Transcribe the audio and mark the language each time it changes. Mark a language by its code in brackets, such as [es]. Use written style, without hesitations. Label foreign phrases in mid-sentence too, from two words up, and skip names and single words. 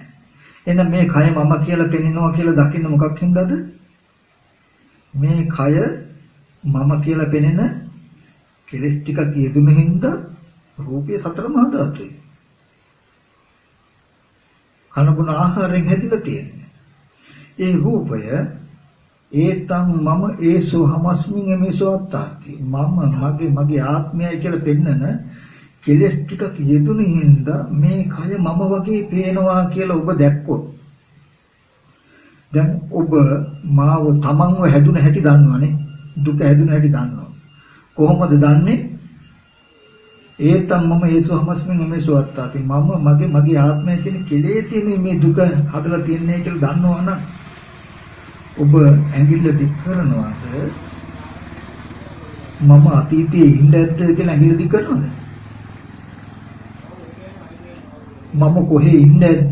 [si] එහෙනම් මේ කය මම කියලා පෙනෙනවා කියලා දකින්න මොකක් හින්දාද? මේ කය මම කියලා පෙනෙන කෙලස් ටිකක් යෙදුන හින්දා රූපය සතර මහා ධාතුයි. කනබුන ආහාරයෙන් හැදිලා තියෙන්නේ. ඒ රූපය [pi] ඒතම් මම ඒසෝ හමස්මින් එමේසෝ අත්තාති. [si] මම මගේ ආත්මයයි කියලා පෙන්නන කෙලස් ටිකක් යෙදුන හින්දා මේ කය මම වගේ පේනවා කියලා ඔබ දැක්කොත් දැන් ඔබ මාව තමන්ව හැදුන හැටි දන්නවනේ. දුක හැදුන හැටි දන්නවා. කොහොමද දන්නේ? [pi] ඒතම් මම ඒසෝ හමස්මින් එමේසෝ අත්තාති. [si] මගේ ආත්මය කියන කෙලෙසින් මේ දුක හදලා තියන්නේ කියලා දන්නවනම් ඔබ ඇඟිල්ල දික් කරනවාද? මම අතීතයේ ඉන්න ඇද්ද කියලා ඇඟිල්ල දික් කරනවද? මම කොහේ ඉන්න ඇද්ද?